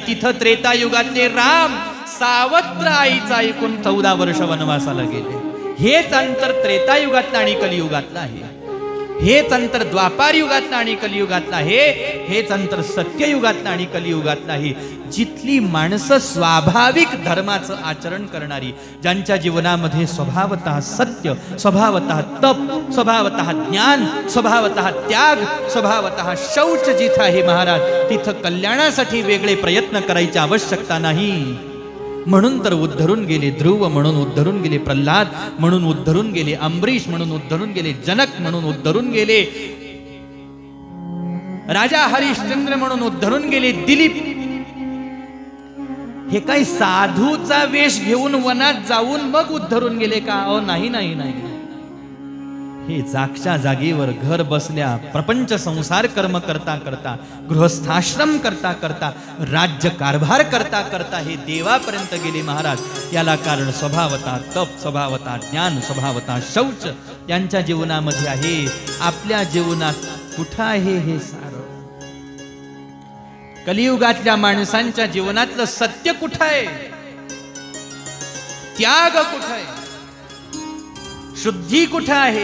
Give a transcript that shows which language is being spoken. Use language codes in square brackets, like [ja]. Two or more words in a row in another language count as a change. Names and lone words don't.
[mr] तिथं त्रेतायुगातले राम सावत्र आईचं ऐकून 14 वर्ष वनवासाला गेले. हेच अंतर त्रेतायुगातलं आणि कलियुगातलं आहे. हेच अंतर द्वापार युगातलं आणि कलियुगातलं आहे. हेच अंतर सत्ययुगातलं आणि कलियुगातलं आहे. जिथली माणसं स्वाभाविक धर्माचं आचरण करणारी, ज्यांच्या जीवनामध्ये स्वभावतः सत्य, स्वभावतः तप, स्वभावतः ज्ञान, स्वभावतः त्याग, स्वभावतः शौच जिथं आहे महाराज, तिथं कल्याणासाठी वेगळे प्रयत्न करायची आवश्यकता नाही. म्हणून तर उद्धरून गेले ध्रुव, म्हणून उद्धरून गेले प्रल्हाद, म्हणून उद्धरून गेले अम्बरीश, म्हणून उद्धरून गेले जनक, म्हणून उद्धरून गेले राजा हरिश्चंद्र, म्हणून उद्धरून गेले दिलीप. हे काही साधूचा वेश घेऊन वनात जाऊन मग उद्धरून गेले का? नाही नाही नाही. हे जागच्या जागेवर घर बसल्या प्रपंच संसार कर्म करता करता, गृहस्थाश्रम करता करता, राज्य कारभार करता करता हे देवापर्यंत गेले महाराज. याला कारण स्वभावतः तप, स्वभावतः ज्ञान, स्वभावतः शौच यांच्या जीवनामध्ये आहे. आपल्या जीवनात कुठं आहे हे सारं? कलियुगातल्या माणसांच्या जीवनातलं सत्य कुठं आहे? त्याग कुठं आहे? शुद्धी कुठं आहे?